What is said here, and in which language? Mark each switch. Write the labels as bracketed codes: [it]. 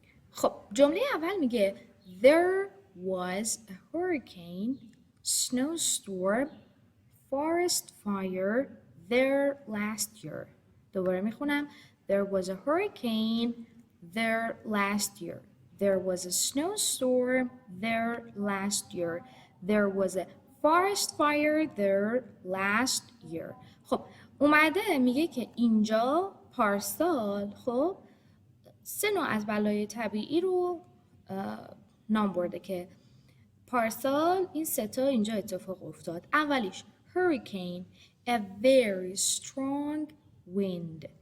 [fa] خب جمله اول میگه [en] There was a hurricane, snowstorm, forest fire there last year. [fa] دوباره میخونم. [en] There was a hurricane there last year. There was a snowstorm there last year. There was a forest fire there last year. [fa] خب اومده میگه که اینجا پارسال خب 3 نوع از بلای طبیعی رو نام برده که پارسال این 3 تا اینجا اتفاق افتاد. اولیش [en] hurricane, a very strong wind.